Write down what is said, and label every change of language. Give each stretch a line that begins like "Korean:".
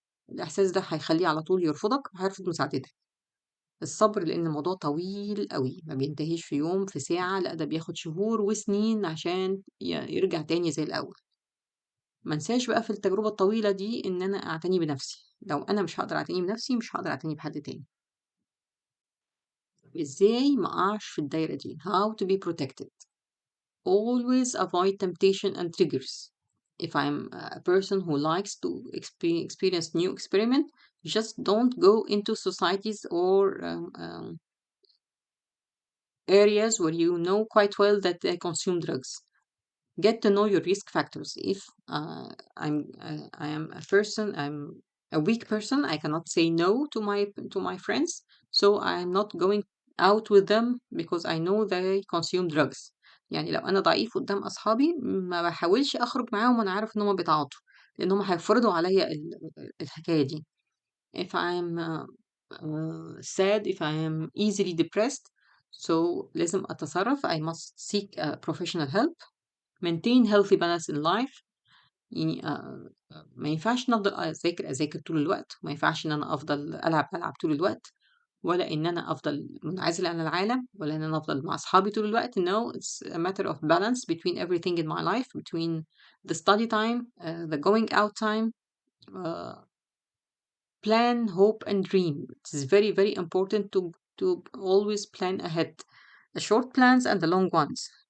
Arabic: الإحساس ده هيخليه على طول يرفضك وهيرفض مساعدتك. الصبر، لأن الموضوع طويل قوي، ما بينتهيش في يوم في ساعة، لا ده بياخد شهور وسنين عشان يرجع تاني زي الأول. ما انساش بقى في التجربة الطويلة دي إن أنا أعتني بنفسي. لو أنا مش هقدر أعتني بنفسي مش هقدر أعتني بحد تاني. إزاي ما أقعش في الدايرة دي؟
English: How to be protected. Always avoid temptation and triggers. If I'm a person who likes to experience new experiment, just don't go into societies or areas where you know quite well that they consume drugs. Get to know your risk factors. If I am a person, I'm a weak person, I cannot say no to my friends, so I'm not going out with them because I know they consume drugs.
Arabic: يعني لو أنا ضعيف قدام أصحابي ما بحاولش أخرج معاهم وأنا عارف إن هم بيتعاطوا، لأن هم هيفرضوا عليا الحكاية دي.
English: If I'm sad, if I am easily depressed, So
Arabic: لازم أتصرف.
English: I must seek professional help. Maintain healthy balance in life.
Arabic: يعني ما ينفعش إن أفضل أذاكر طول الوقت، وما ينفعش إن أنا أفضل ألعب طول الوقت، ولا إن أنا أفضل منعزلة عن العالم، ولا إن أنا أفضل مع أصحابي طول الوقت.
English: No, it's a matter of balance between everything in my life, between the study time, the going out time, uh, plan, hope, and dream. It is very, very important to always plan ahead, the short plans and the long ones.